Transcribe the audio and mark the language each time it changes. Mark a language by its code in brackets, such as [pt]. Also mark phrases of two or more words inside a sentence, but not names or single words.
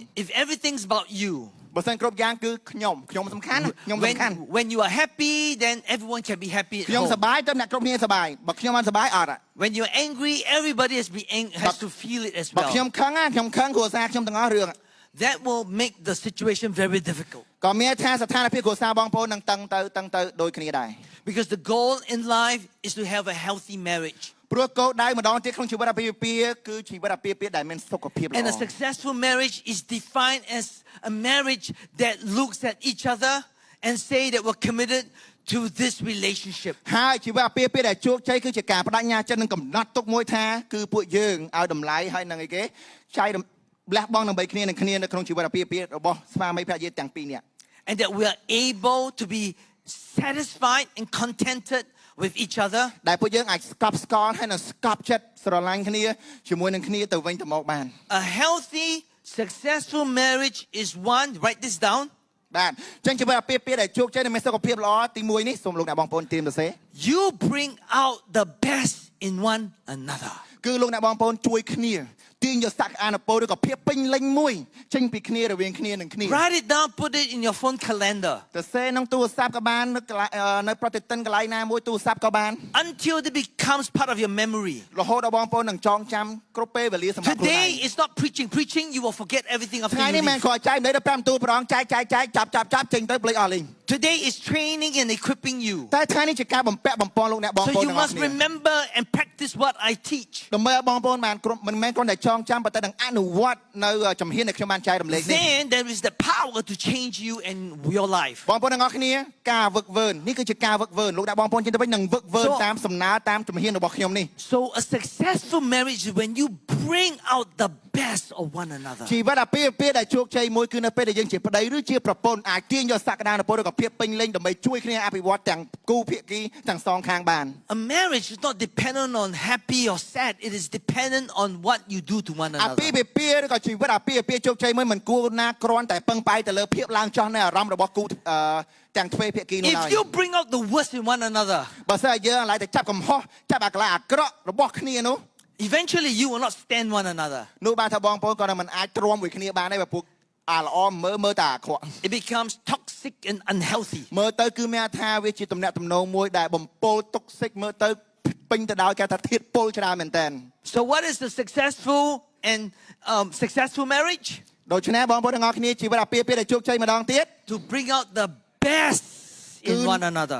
[en] If everything's about you, [km] បើសិនគ្រប់យ៉ាងគឺខ្ញុំសំខាន់ណាខ្ញុំសំខាន់ [en] when you are happy, then everyone can be happy at [km] ខ្ញុំស [en] home. [km] ប្បាយទៅអ្នកគ្រប់គ្នាសប្បាយបើខ្ញុំមិនសប្បាយអត់ [en] When you're angry, everybody has to feel it as [km] បើ [en] well. [km] ខ្ញុំខឹងខ្ញុំខឹងគ្រួសារខ្ញុំទាំងអស់រឿង [en] That will make the situation very difficult. [km] ក៏មានថាស្ថានភាពគ្រួសារបងប្អូននឹងតឹងទៅដូចគ្នាដែរ [en] Because the goal in life is to have a healthy marriage. [km] ព្រោះគោលដៅម្ដងទៀតក្នុងជីវិតអាពាហ៍ពិពាហ៍គឺជីវិតអាពាហ៍ពិពាហ៍ដែលមានសុខភាពល្អ [en] And a successful marriage is defined as a marriage that looks at each other and say that we're committed to this relationship. [km] ហើយជីវិតអាពាហ៍ពិពាហ៍ដែលជោគជ័យគឺជាការបដិញ្ញាចិត្តនឹងកំណត់ទុកមួយថាគឺពួកយើងឲ្យតម្លៃហើយនឹងអីគេចែកលះបង់ដើម្បីគ្នានឹងគ្នានៅក្នុងជីវិតអាពាហ៍ពិពាហ៍របស់ស្វាមីភរិយាទាំងពីរនាក់ [en] And that we are able to be satisfied and contented with each other. [km] ដែលពួកយើងអាចស្កប់ស្កល់ហើយនឹងស្កប់ចិត្តស្រឡាញ់គ្នាជាមួយនឹងគ្នាទៅវិញទៅមកបាន [en] A healthy, successful marriage is one, write this down. [km] បាទអញ្ចឹងជីវិតអាពាហ៍ពិពាហ៍ដែលជោគជ័យនិងមានសុខភាពល្អទី1នេះសូមលោកអ្នកបងប្អូនត្រៀមសរសេរ [en] You bring out the best in one another. [km] គឺលោកអ្នកបងប្អូនជួយគ្នាទាញយកសក្តានុពលឬក៏ភាពពេញលេញមួយចេញពីគ្នារវាងគ្នានឹងគ្នា [en] Write it down, put it in your phone calendar [km] សរសេរក្នុងទូរស័ព្ទក៏បាននៅប្រតិទិនកន្លែងណាមួយទូរស័ព្ទក៏បាន [en] until it becomes part of your memory. [km] រហូតដល់បងប្អូននឹងចងចាំគ្រប់ពេលវេលាសម្រាប់ខ្លួនឯ [en] Today [km] ង [en] is not preaching, you will forget everything after [km] ថ្ងៃ [en] you [km] នេះមិន [en] leave. [km] គ្រាន់ចែកមិនដល់5ទូប្រងចែកចាប់ចេញទៅភ្លេចអស់លេង [en] Today is training and equipping you. [km] តែថ្ងៃនេះជាការបំពាក់បំពន់លោកអ្នកបង [en] So [km] ប្អូន [en] you [km] ទាំងអស់ [en] must [km] គ្នា [en] remember and practice what I teach. [km] ដើម្បីឲ្យបងប្អូនបានគ្រប់មិនមែនគ្រាន់តែចងចាំប៉ុន្តែនឹងអនុវត្តនៅជំហានដែលខ្ញុំបានចែករំលែកនេះ [en] Then there is the power to change you and your life. [km] បងប្អូនទាំងអស់គ្នាការវឹកវើនេះគឺជាការវឹកវើលោកអ្នកបងប្អូនជិះទៅវិញនឹងវឹកវើ [en] So- [km] តាមសំណើតាមជំហានរបស់ខ្ញុំនេះ [en] So a successful marriage is when you bring out the best of one another. [km] ជីវិតអាពាហ៍ពិពាហ៍ដែលជោគជ័យមួយគឺនៅពេលដែលយើងជាប្តីឬជាប្រពន្ធអាចទាញយកសក្តានុពលឬក៏ភាពពេញលេញដើម្បីជួយគ្នាអភិវឌ្ឍទាំងគូភាគីទាំងសងខាងបាន [en] A marriage is not dependent on happy or sad. It is dependent on what you do to one [km] អាពាហ៍ [en] another. [km] ពិពាហ៍ឬក៏ជីវិតអាពាហ៍ពិពាហ៍ជោគជ័យមួយមិនគួរណាគ្រាន់តែពឹងផ្អែកទៅលើភាពឡើងចុះនៃអារម្មណ៍របស់គូទាំងទ្វេភាគីនោះឡើយ [en] If you bring out the worst in one another, [km] បើសិនជាយើងឡើងតែចាប់កំហុសចាប់អាកន្លែងអាក្រក់របស់គ្នានោះ [en] eventually you will not stand one another. [km] នោះបានថាបងប្អូនក៏មិនអាចទ្រាំមួយគ្នាបានដែរបើពួកអាល្អមើលតែអាក្រក់ [en] It becomes toxic and unhealthy. [km] មើលទៅគឺមានថាវាជាទំនាក់ទំនងមួយដែលបំពុលតុកសិកមើលទៅពេញទៅដោយការថាធាតុពុលច្រើនមែនតើ [en] So what is the successful and successful marriage? [km] ដូច្នេះបងប្អូនទាំងអស់គ្នាជីវិតអាពាហ៍ពិពាហ៍ដែលជោគជ័យម្ដងទៀត [en] To bring out the best in one another.